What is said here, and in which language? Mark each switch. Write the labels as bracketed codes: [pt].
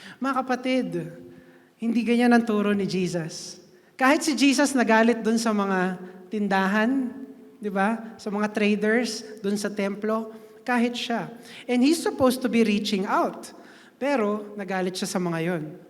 [tl] Mga kapatid, hindi ganyan ang turo ni Jesus. Kahit si Jesus nagalit dun sa mga tindahan, di ba? Sa mga traders, dun sa templo, kahit siya. [en] And he's supposed to be reaching out. [tl] Pero nagalit siya sa mga yon.